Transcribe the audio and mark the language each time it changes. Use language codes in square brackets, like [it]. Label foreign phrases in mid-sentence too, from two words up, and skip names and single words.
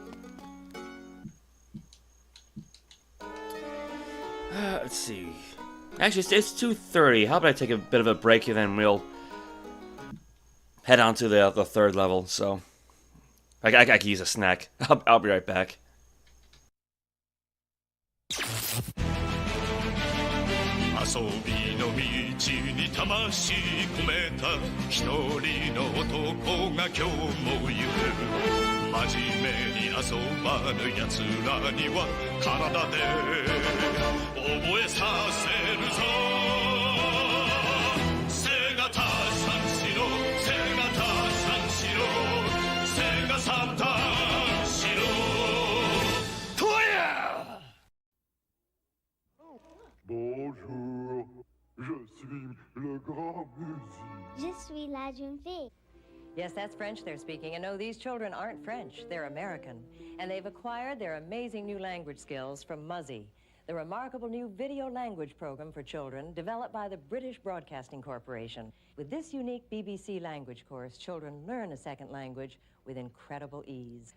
[en] Let's see. Actually, it's 2:30. How about I take a bit of a break and then we'll head on to the third level. So I could use a snack. I'll be right back. [ja] 遊びの道に魂込めた一人の男が今日も行く真面目に遊ばぬ奴らには体で覚えさせるぞ背がたさんしろ背がたさんしろ背がさたんしろとや [fr] Bonjour, je suis le grand musicien. Je suis la jeune fille. [en] Yes, that's French they're speaking. And no, these children aren't French. They're American. And they've acquired their amazing new language skills from Muzzy, the remarkable new video language program for children developed by the British Broadcasting Corporation. With this unique BBC language course, children learn a second language with incredible ease.